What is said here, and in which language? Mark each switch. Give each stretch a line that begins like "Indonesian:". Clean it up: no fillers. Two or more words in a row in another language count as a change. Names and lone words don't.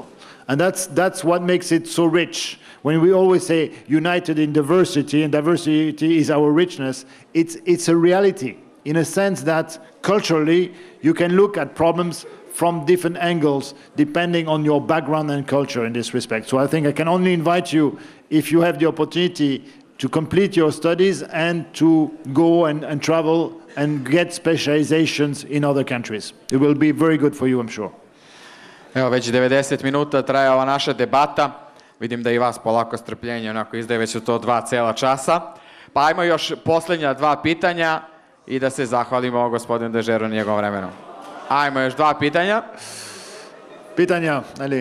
English: And that's what makes it so rich. When we always say united in diversity, and diversity is our richness, it's a reality, in a sense that culturally you can look at problems from different angles, depending on your background and culture in this respect. So I think I can only invite you, if you have the opportunity, to complete your studies and to go and travel and get specializations in other countries. It will be very good for you, I'm sure.
Bosnian: Evo, već 90 minuta traje ova naša debata. Vidim da i vas polako strpljenje onako izdaje, već su to 2 cela časa. Pa ajmo još posljednja 2 pitanja i da se zahvalimo gospodinu Dežeru na njegovom vremenu. Ajmo još 2 pitanja. Pitanja, ali?